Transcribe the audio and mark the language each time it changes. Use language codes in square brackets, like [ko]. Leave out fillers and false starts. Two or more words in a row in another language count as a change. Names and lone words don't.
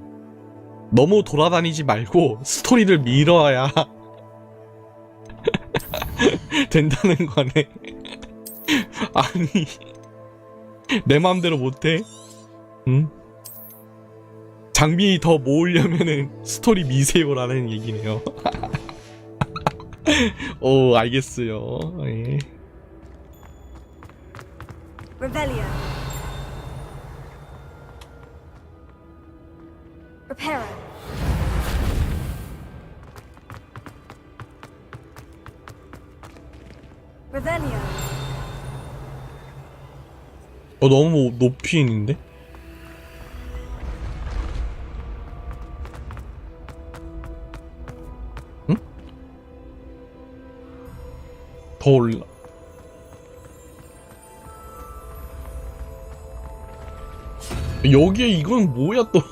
[ko] 너무 돌아다니지 말고 스토리를 밀어야 된다는 거네. 아니, 내 마음대로 못해? 응? 장비 더 모으려면은 스토리 미세요라는 얘기네요. 오, 알겠어요. 예. Revelio. Reparo. Revelio. 너무 높이 있는데? 응? 더 올라. 여기에 이건 뭐야 또?